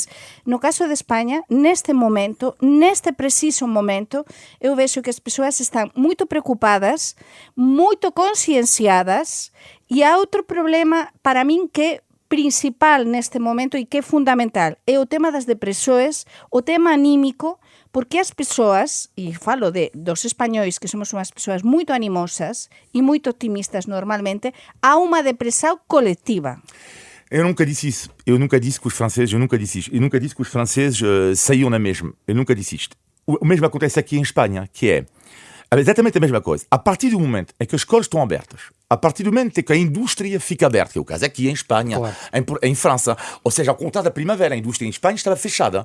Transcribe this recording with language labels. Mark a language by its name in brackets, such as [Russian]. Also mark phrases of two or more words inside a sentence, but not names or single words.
[Galician] No caso de España, neste preciso momento, eu vexo que as persoas están moito preocupadas, moito concienciadas, e há outro problema para min que principal neste momento e que é fundamental, é o tema das depresoes, o tema anímico, porque as persoas, e falo dos españois, que somos unhas persoas moito animosas e moito optimistas normalmente, há unha depressão coletiva. [Portuguese] Eu nunca disse isso. Eu nunca disse que os franceses saíam na mesma. Eu nunca disse isto. O mesmo acontece aqui em Espanha, que é exatamente a mesma coisa. A partir do momento em que as escolas estão abertas, a partir do momento em que a indústria fica aberta, que é o caso aqui em Espanha, claro, em França, ou seja, ao contrário da primavera, a indústria em Espanha estava fechada.